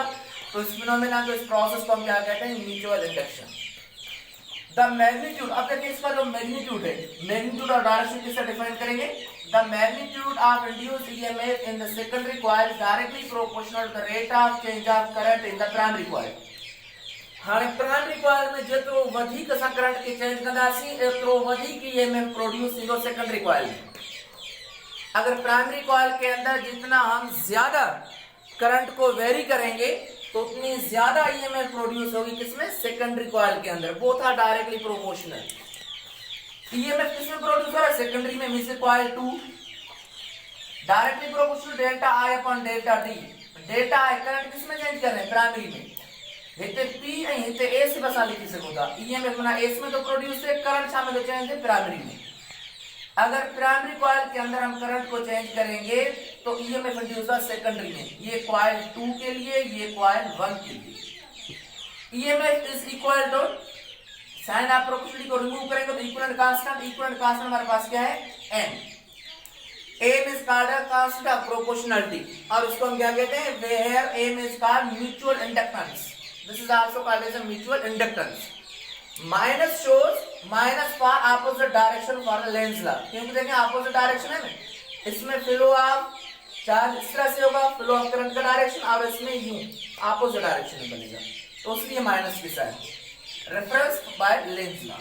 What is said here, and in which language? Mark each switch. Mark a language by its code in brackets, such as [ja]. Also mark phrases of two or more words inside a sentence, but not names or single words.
[hi] तो इस फिनोमेना को, इस प्रोसेस को हम क्या कहते हैं? [en] mutual induction. the magnitude, [hi] अब देखिए इसका जो मैग्नीट्यूड है, मैग्नीट्यूड और डायरेक्शन किससे डिफाइन करेंगे? [en] the magnitude of induced EMF in the secondary coil directly proportional to the rate of change of current in the primary coil. [sd] हाणे [en] primary coil [sd] में जेतिरो वधीक असां करंट खे चेंज कंदासीं एतिरो वधीक [en] EMF produce [sd] थींदो [en] secondary coil [sd] में। [hi] अगर [en] primary coil [hi] के अंदर जितना हम ज्यादा करंट को वेरी करेंगे तो उतनी ज्यादा [en] EMF produce [hi] होगी किसमें? [en] secondary coil [hi] के अंदर। [en] both are directly proportional. [hi] ईएमएफ किसमें प्रोड्यूस हो रहा है? [en] सेकेंडरी में, means coil 2 directly proportional delta I upon delta D. delta I [hi] करंट किसमें चेंज कर रहे हैं? प्राइमरी में। [sd] हिते पी ऐं हिते एस बि असां लिखी सघूं था। ईएमएफ माना एस में तो प्रोड्यूस थे, करंट छा में तो चेंज थे, प्राइमरी में। [hi] अगर [en] primary coil [hi] के अंदर हम करंट को चेंज करेंगे तो ईएमएफ इंड्यूस होगा सेकेंडरी में। ये कॉइल 2 के लिए, ये कॉइल 1 के लिए। [en] EMF is equal to, sign of proportionality [hi] को रिमूव करेंगे तो [en] equivalent constant [hi] हमारे पास क्या है, [en] एम। M is called a constant of proportionality, और [hi] उसको हम क्या कहते हैं, [en] where M is called mutual inductance. this is also called as a mutual inductance. minus shows minus for opposite direction for the Lenz law, [hi] क्योंकि देखें [en] opposite direction [hi] है ना, इसमें [en] flow of charge [hi] इस तरह से होगा, [en] flow of current [hi] का डायरेक्शन, और इसमें यूं [en] opposite direction [hi] में बनेगा, तो इसलिए माइनस की साइन, [en] reference by Lenz law.